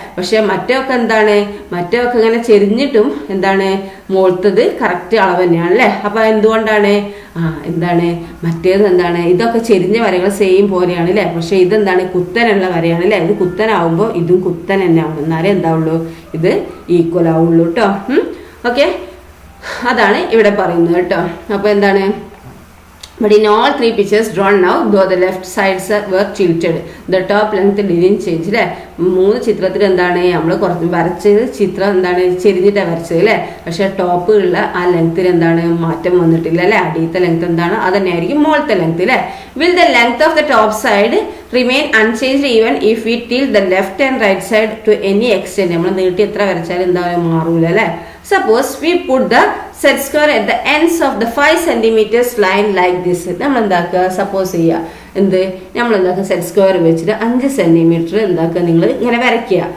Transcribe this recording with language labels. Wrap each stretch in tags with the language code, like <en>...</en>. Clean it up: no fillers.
<ml>പക്ഷെ മറ്റൊക്കെ എന്താണ്, മറ്റൊക്കെ ഇങ്ങനെ ചെരിഞ്ഞിട്ടും എന്താണ് മുകളിലത്തത് കറക്റ്റ് അളവ് തന്നെയാണ് അല്ലേ. അപ്പൊ എന്തുകൊണ്ടാണ്, എന്താണ് മറ്റേത് എന്താണ്, ഇതൊക്കെ ചെരിഞ്ഞ വരകൾ സെയിം പോലെയാണ് അല്ലേ. പക്ഷെ ഇതെന്താണ് കുത്തനുള്ള വരയാണ് അല്ലേ. ഇത് കുത്തനാവുമ്പോൾ ഇതും കുത്തൻ തന്നെ ആവും. എന്നാലേ എന്താവുള്ളൂ, ഇത് ഈക്വൽ ആവുള്ളൂ കേട്ടോ. ഓക്കെ, അതാണ് ഇവിടെ പറയുന്നത് കേട്ടോ. അപ്പൊ എന്താണ്,</ml> <en>but in all 3 pictures drawn now, though the left sides were tilted, the top length didn't change അല്ലേ.</en> <ml>3 ചിത്രത്തിൽ എന്താണ് നമ്മൾ കുറച്ച് വരച്ചത് ചിത്രം എന്താണ് ചെരിഞ്ഞിട്ടാണ് വരച്ചത് അല്ലേ. പക്ഷെ ടോപ്പ് ഉള്ള ആ ലെങ്ത്തിൽ എന്താണ് മാറ്റം വന്നിട്ടില്ല അല്ലേ. അടിയത്തെ ലെങ്ത് എന്താണ്, അത് തന്നെയായിരിക്കും മുകളിലത്തെ ലെങ്ത് അല്ലേ.</ml> <en>will the length of the top side remain unchanged even if we tilt the left and right side to any extent?</en> <ml>നമ്മൾ നീട്ടി എത്ര വരച്ചാലും എന്തായാലും മാറൂല അല്ലേ.</ml> <en>Suppose we put the set square at the ends of the 5 cm line like this.</en> <ml>നമ്മൾ എന്താക്കുക, suppose ചെയ്യുക എന്ത്, നമ്മൾ എന്താക്കുക സെറ്റ് സ്ക്വയർ വെച്ചിട്ട് 5 cm എന്താക്കുക നിങ്ങൾ ഇങ്ങനെ വരയ്ക്കുക.</ml>